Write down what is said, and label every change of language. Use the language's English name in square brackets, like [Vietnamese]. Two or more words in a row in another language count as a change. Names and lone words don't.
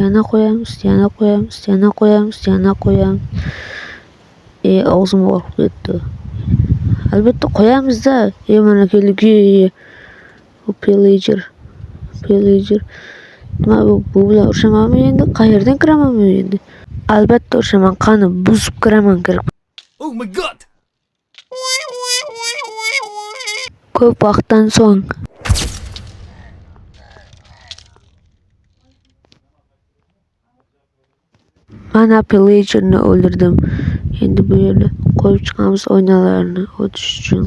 [Uzbek] Og'zim og'rib ketdi. Albatta qo'yamiz-da. Mana keldik. Pillager. Nima bu bilan urishamanmi endi? Qayerdan kiraman men endi? Albatta urishaman. Qani buzib kiraman kirib. [English] Oh my god. [Uzbek] Ko'p vaqtdan so'ng. Mana pillagerni o'ldirdim. Endi bu yerda qo'yib chiqamiz oynalarni o'tish uchun.